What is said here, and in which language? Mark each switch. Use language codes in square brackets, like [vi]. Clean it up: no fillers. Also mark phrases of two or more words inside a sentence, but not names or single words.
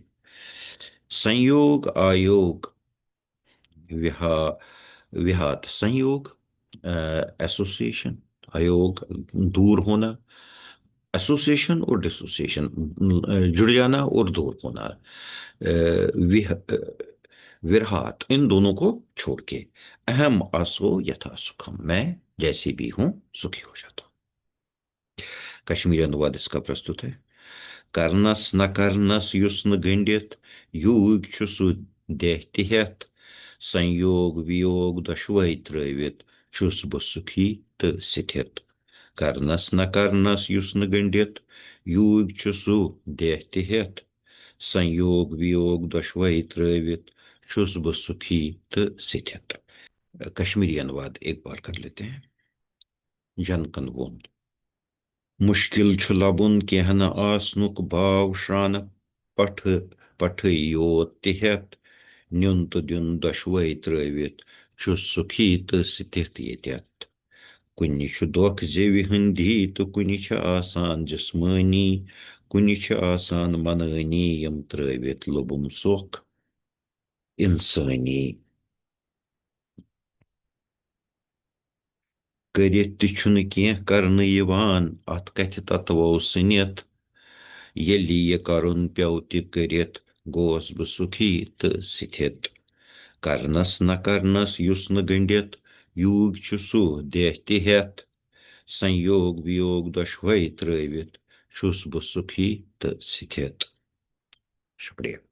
[sa] संयोग आयोग विहा विहात, [hi] संयोग एसोसिएशन, अयोग दूर होना, एसोसिएशन और डिसोसिएशन, जुड़ जाना और दूर होना, विरहात, इन दोनों को छोड़ के, [sa] अहम आसो यथा सुखम, [hi] मैं जैसी भी हूं सुखी हो जाता हूं। कश्मीरी अनुवाद इसका प्रस्तुत है। [ks] करनस न करनस युस न गंडित, यूग छु सु देह तिहत, संयोग वियोग दशवै त्रवित, छुस ब सुखी त स्थित। करनस न करनस युस न गंडित, यूग छु सु देह तिहत, संयोग वियोग दशवै त्रवित, छुस ब सुखी त स्थित। [hi] कश्मीरी अनुवाद एक बार कर लेते हैं। [ks] जन कनवोन। मुश्किल छु लबुन केहन आसनुक भाव श्रान, पठ पठ योत तिहत, न्युन तो दिन दशवै त्रवित, छु सुखी तो स्थित येत्यत। कुनि छु दुख जेवि हंदी तो कुनि छु आसान जिस्मानी, कुनि छु आसान मननी यम त्रवित लुबुम सुख इंसानी। करित ति छुन केह करन यवान अथ कथ तत्वो सनित, येलि ये करुन प्याव ति करित गोस ब सुखी त स्थित। करनस न करनस युस न गंडित, यूग छु सु देह तिहत, संयोग वियोग दशवै त्रवित, छुस ब सुखी त स्थित। शुक्रिया।